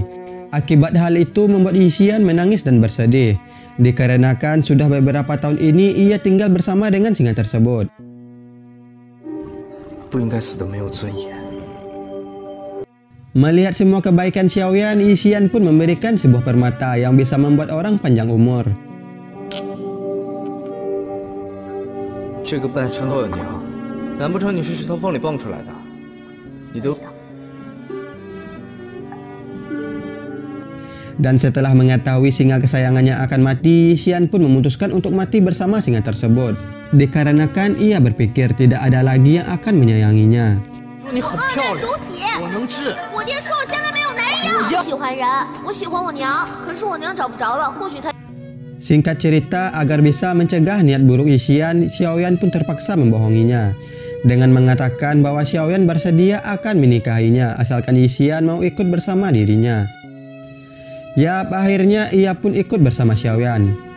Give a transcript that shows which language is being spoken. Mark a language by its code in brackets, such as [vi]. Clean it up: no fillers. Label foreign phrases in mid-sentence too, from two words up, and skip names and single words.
[id] Akibat hal itu membuat Yixian menangis dan bersedih, dikarenakan sudah beberapa tahun ini ia tinggal bersama dengan singa tersebut. Melihat semua kebaikan Xiaoyan, Yixian pun memberikan sebuah permata yang bisa membuat orang panjang umur. [zh] 这个半生肉的娘，难不成你是石头缝里蹦出来的？你都…… [id] Dan setelah mengetahui singa kesayangannya akan mati, Yixian pun memutuskan untuk mati bersama singa tersebut, dikarenakan ia berpikir tidak ada lagi yang akan menyayanginya. [zh] 你很漂亮，我能治。我爹说我现在没有男人要。我喜欢人，我喜欢我娘，可是我娘找不着了，或许她。 [id] Singkat cerita, agar bisa mencegah niat buruk Yixian, Xiaoyan pun terpaksa membohonginya dengan mengatakan bahwa Xiaoyan bersedia akan menikahinya asalkan Yixian mau ikut bersama dirinya. Yap, akhirnya ia pun ikut bersama Xiaoyan.